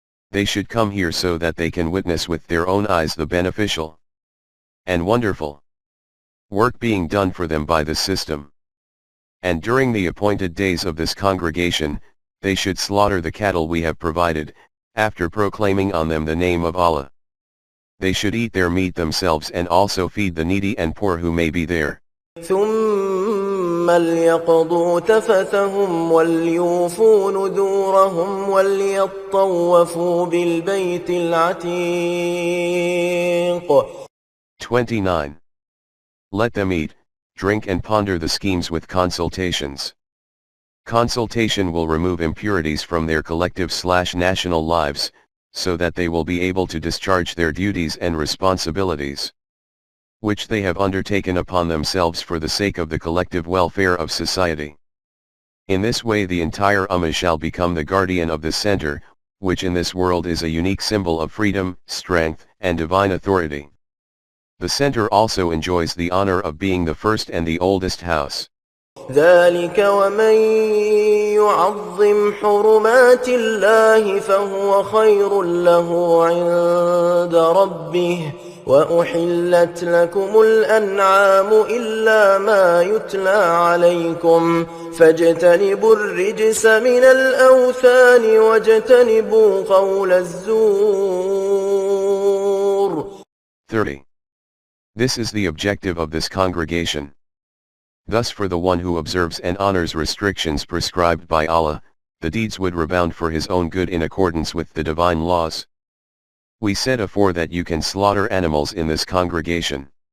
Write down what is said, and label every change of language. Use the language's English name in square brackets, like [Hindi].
[English] They should come here so that they can witness with their own eyes the beneficial and wonderful work being done for them by this system. And during the appointed days of this congregation, they should slaughter the cattle we have provided, after proclaiming on them the name of Allah. They should eat their meat themselves and also feed the needy and poor who may be there. [Arabic] ثم ليقضوا تفثهم وليوفوا نذورهم وليطوفوا بالبيت العتيق. [English] 29. Let them eat, drink and ponder the schemes with consultations. Consultation will remove impurities from their collective/national lives, so that they will be able to discharge their duties and responsibilities, which they have undertaken upon themselves for the sake of the collective welfare of society. In this way the entire Ummah shall become the guardian of this center, which in this world is a unique symbol of freedom, strength, and divine authority. The center also enjoys the honor of being the first and the oldest house. [Arabic] ذلك ومن يعظم حرمات الله فهو خير له عند ربه وأحلت لكم الأنعام إلا ما يتلى عليكم فاجتنبوا الرجس من الأوثان واجتنبوا قول الزور. [English] 30. This is the objective of this congregation. Thus for the one who observes and honors restrictions prescribed by Allah, the deeds would rebound for his own good in accordance with the divine laws. We said afore that you can slaughter animals in this congregation.